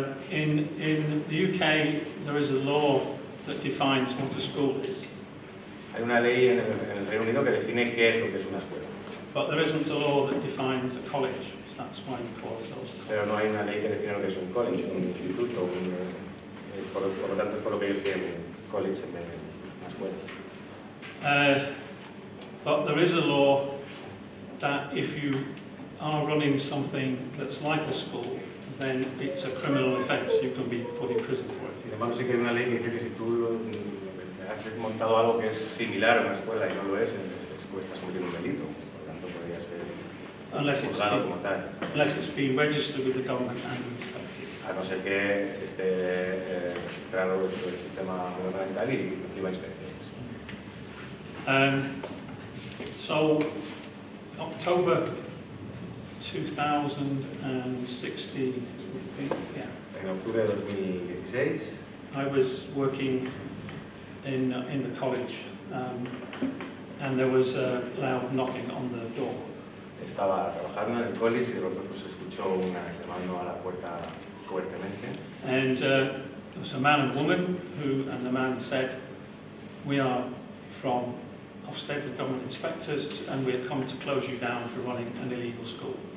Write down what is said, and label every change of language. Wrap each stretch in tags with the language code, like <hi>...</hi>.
<en>In the UK, there is a law that defines what a school is.</en> <es>Hay una ley en el Reino Unido que define qué es lo que es una escuela.</es> <en>But there isn't a law that defines a college. That's why we call ourselves.</en> <es>Pero no hay una ley que define lo que es un college, un instituto, por lo tanto es por lo que ellos quieren college en vez de una escuela.</es> <en>But there is a law that if you are running something that's like a school, then it's a criminal offence. You can be put in prison for it.</en> <es>Sin embargo, sí que hay una ley que dice que si tú has montado algo que es similar a una escuela y no lo es, estás cometiendo un delito. Por lo tanto, podría ser juzgado como tal.</es> <en>Unless it's been registered with the government and inspected.</en> <es>A no ser que esté registrado dentro del sistema gubernamental y reciba inspecciones.</es> <en>So, October 2016, yeah.</en> <es>En octubre de 2016</es> <en>I was working in the college, and there was a loud knocking on the door.</en> <es>estaba trabajando en el college y de pronto pues escuchó una llamando a la puerta fuertemente.</es> <en>And there was a man and woman and the man said, "We are from Ofsted, the government inspectors, and we're coming to close you down for running an illegal school."</en>